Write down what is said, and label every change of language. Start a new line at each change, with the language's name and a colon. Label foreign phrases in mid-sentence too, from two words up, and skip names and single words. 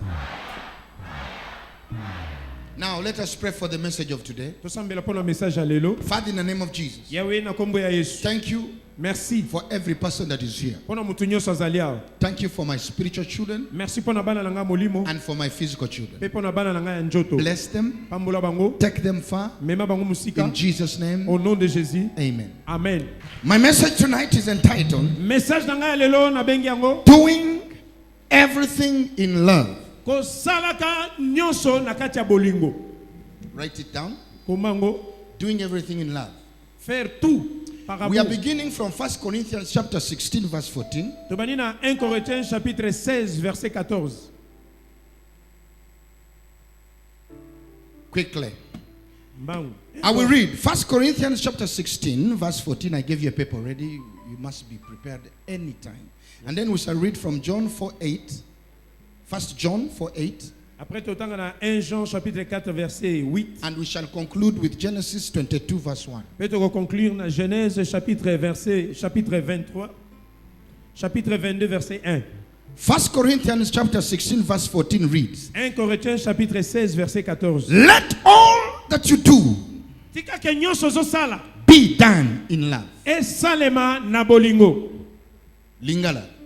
English: Now let us pray for the message of today.
Lingala: Tosambela
French: pour le message à
Lingala: lelo.
English: Father, in the name of Jesus,
Lingala: Yahweh na kombo ya Yesu.
English: thank you
French: Merci.
English: for every person that is here.
Lingala: Pona mutu nyonso azali awa.
English: Thank you for my spiritual children
Lingala: Merci pona bana nanga molimo.
English: and for my physical children.
Lingala: Pe pona bana nanga ya njoto.
English: Bless them,
Lingala: Pambola bango.
English: take them far.
Lingala: Mema bango musika.
English: In Jesus' name,
French: Au nom de Jésus.
English: amen. Amen. My message tonight is entitled,
Lingala: Message nanga ya lelo na bengi yango.
English: Doing Everything in Love.
Lingala: Kosalaka nyonso na kati ya bolingo.
English: Write it down.
Lingala: Komango.
English: Doing everything in love.
French: Faire tout par
English: We are
French: amour.
English: beginning from 1 Corinthians chapter 16 verse 14.
Lingala: Tobani na 1
French: Corinthiens chapitre 16 verset 14.
English: Quickly.
Lingala: Mbangu.
English: I will read 1 Corinthians chapter 16 verse 14. I gave you a paper already. You must be prepared anytime. And then we shall read from John 4:8. 1 John 4:8.
Lingala: Après totanga na 1 Jean
French: chapitre 4 verset 8.
English: And we shall conclude with Genesis 22 verse 1.
French: Peut on conclure na Genèse chapitre 23. Chapitre 22 verset 1.
English: 1 Corinthians chapter 16 verse 14 reads,
French: 1 Corinthiens chapitre 16 verset 14.
English: Let all that you do
Lingala: Tika ke nyonso zosala
English: be done in love.
Lingala: esalema na bolingo. Lingala.